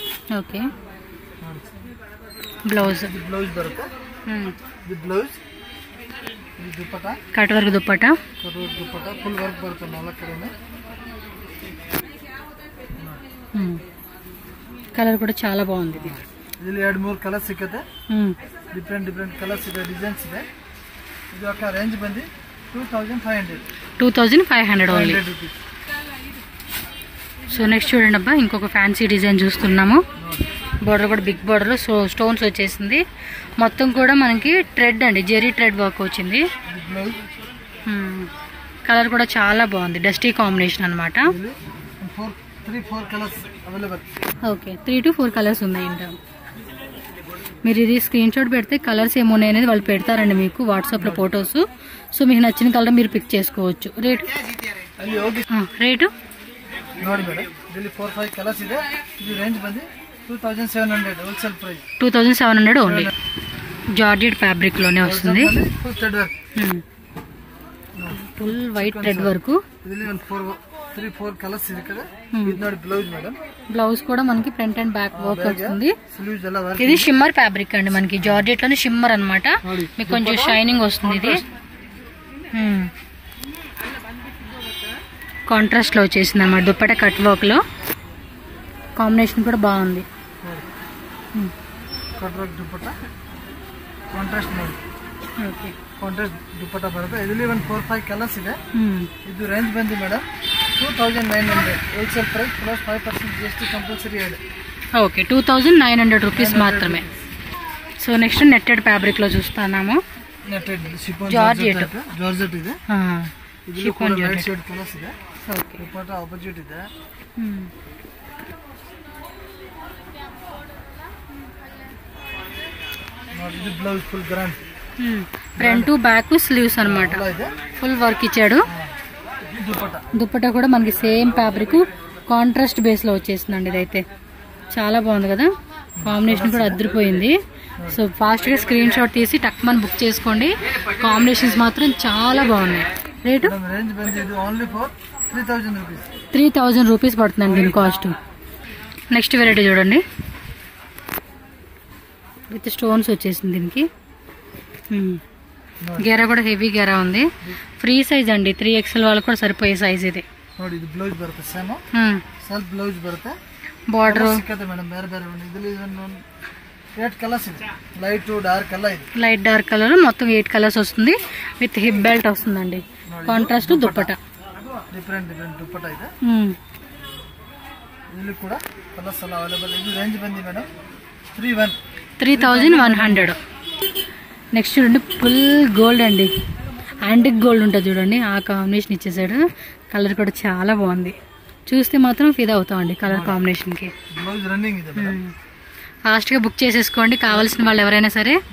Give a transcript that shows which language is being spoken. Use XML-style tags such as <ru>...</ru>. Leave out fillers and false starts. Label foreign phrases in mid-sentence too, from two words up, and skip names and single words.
<en>Okay, blouse</en> <kn>ಬ್ಲೌಸ್ ಬರುತ್ತೆ. ಇದು ಬ್ಲೌಸ್, ಇದು ದುಪಟ್ಟಾ,</kn> <en>Cut work dupatta.</en> <kn>దుపట్టా</kn> <en>full work</en> <kn>ಬರುತ್ತೆ 4 ಕಡೆನೇ.</kn> <te>కలర్ కూడా చాలా బాగుంది. ఇది</te> <kn>ಇದರಲ್ಲಿ 2-3 ಕಲರ್ಸ್ ಸಿಕ್ಕುತ್ತೆ.</kn> <en>different colours</en> <kn>ಇದೆ, ಡಿಸೈನ್ಸ್ ಇದೆ. ಇದು ಅಕ್ಕ ರೇಂಜ್ ಬಂದು</kn> <en>2500 ఓన్లీ. రూపీస్. So next</en> <te>చూడండి అబ్బా, ఇంకొక</te> <en>fancy design</en> <te>చూస్తున్నాము. బోర్డర్ కూడా</te> <en>big border, so stones</en> <te>వచ్చేసింది. మొత్తం కూడా మనకి థ్రెడ్ అండి, జెరీ</te> <en>thread work</en> <te>వచ్చింది. కలర్ కూడా చాలా బాగుంది,</te> <en>dusty combination</en> <te>అనమాట.</te> <en>3-4 colours available.</en> <te>ఓకే,</te> <en>3 to 4 colours</en> <te>ఉన్నాయంట. మీరు ఇది</te> <en>screen shot</en> <te>పెడితే కలర్స్ ఏమున్నాయి అనేది వాళ్ళు పెడతారండి మీకు వాట్సాప్లో ఫొటోస్. సో మీకు నచ్చిన కలర్ మీరు పిక్ చేసుకోవచ్చు. రేటు</te> <kn>ನೋಡಿ ಮೇಡಮ್, ಇದರಲ್ಲಿ 4-5 ಕಲರ್ಸ್ ಇದೆ. ಇದು ರೇಂಜ್ ಬಂದು 2700</kn> <en>wholesale price.</en> <te>2700 ఓన్లీ.</te> <en>georgette fabric</en> <te>లోనే వస్తుంది.</te> <en>Full thread work, Full white thread work.</en> <kn>ಇದರಲ್ಲಿ 3-4 కలర్స్ ಇದೆ. ఇది ನೋಡಿ బ్లౌజ్ మేడం.</kn> <te>బ్లౌజ్ కూడా మనకి</te> <en>front and back work</en> <te>వస్తుంది.</te> <kn>స్లీవ్స్ ಎಲ್ಲ వర్క్.</kn> <te>ఇది</te> <en>shimmer fabric</en> <te>అండి, మనకి జార్జెట్ లోనే షిమ్మర్ అన్నమాట. మీకు కొంచెం షైనింగ్ వస్తుంది. ఇది కాంట్రాస్ట్ లో వచ్చేసింది అన్నమాట. దుప్పట</te> <en>cut work</en> <te>లో కాంబినేషన్ కూడా బాగుంది.</te> <en>cut work</en> <kn>ದುಪಟ್ಟಾ, ಕಾಂಟ್ರಾಸ್ಟ್ ನೋಡಿ.</kn> <te>ఓకే,</te> <kn>ಕಾಂಟ್ರಾಸ್ಟ್ ದುಪಟ್ಟಾ ಬರುತ್ತೆ. ಇದರಲ್ಲಿ 4-5 ಕಲರ್ಸ್ ಇದೆ. ಇದು ರೇಂಜ್ ಬಂದು ಮೇಡಮ್ 2900</kn> <en>wholesale price plus 5% GST compulsory add.</en> <te>ఓకే, 2900 రూపీస్ మాత్రమే.</te> <en>So next netted fabric</en> <te>లో చూస్తున్నాము.</te> <en>Netted chiffon జార్జెట్</en> <kn>ಇದೆ. ಇದು ಕೂಡ</kn> <en>light shade colours</en> <kn>ಇದೆ.</kn> <te>ఓకే,</te> <kn>ದುಪಟ್ಟಾ ಆಪೋಸಿಟ್ ಇದೆ.</kn> <te>ఇది</te> <en>blouse full grand, front back sleeves</en> <te>అన్నమాట,</te> <en>full work</en> <te>ఇచ్చాడు. దుపట్టా కూడా మనకి</te> <en>same fabric contrast base</en> <te>లో వచ్చేసిందండి. ఇదైతే చాలా బాగుంది కదా, కాంబినేషన్ కూడా అదిరిపోయింది.</te> <en>So fast</en> <te>గా</te> <en>screen shot</en> <te>తీసి టక్మన్ బుక్ చేసుకోండి. కాంబినేషన్స్ మాత్రం చాలా బాగున్నాయి. రేటు 3000 రూపీస్ పడుతుందండి దీని కాస్ట్.</te> <en>Next variety</en> <te>చూడండి,</te> <en>with stones</en> <te>వచ్చేసింది దీనికి. గెరా కూడా హెవీ గెరా ఉంది.</te> <en>Free size</en> <te>అండి, 3XL వాళ్ళకి కూడా సరిపోయే సైజ్ ఇది.</te> <kn>ಬ್ಲೌಸ್ ಬರುತ್ತೆ</kn> <en>same self blouse</en> <kn>ಬರುತ್ತೆ. ಬಾರ್ಡರ್ ಸಿಕ್ಕತ್ತೆ ಮೇಡಮ್, ಬೇರೆ ಬೇರೆ ಇದರಲ್ಲಿ 8 కలర్స్ ಇದೆ,</kn> <en>light dark colour</en> <kn>ఇది.</kn> <en>light dark colour</en> <te>మొత్తం 8 కలర్స్ వస్తుంది.</te> <en>with hip belt</en> <te>వస్తుందండి. కాంట్రాస్ట్ దుపట్టా,</te> <kn>డిఫరెంట్ దుపట్టా ಇದೆ. ಇಲ್ಲಿ ಕೂಡ ಕಲರ್ಸ್ ಎಲ್ಲ ಅವೈಲೇಬಲ್. ಇದು ರೇಂಜ್ ಬಂದಿ ಮೇಡಮ್ 3100.</kn> <te>నెక్స్ట్ చూడండి,</te> <en>full gold</en> <te>అండి,</te> <en>antique gold</en> <te>ఉంటుంది చూడండి, ఆ కాంబినేషన్ ఇచ్చేసాడు. కలర్ కూడా చాలా బాగుంది, చూస్తే మాత్రం ఫిదా అవుతామండి కలర్ కాంబినేషన్కి. ఫాస్ట్గా బుక్ చేసేసుకోండి కావాల్సిన వాళ్ళు ఎవరైనా సరే.</te>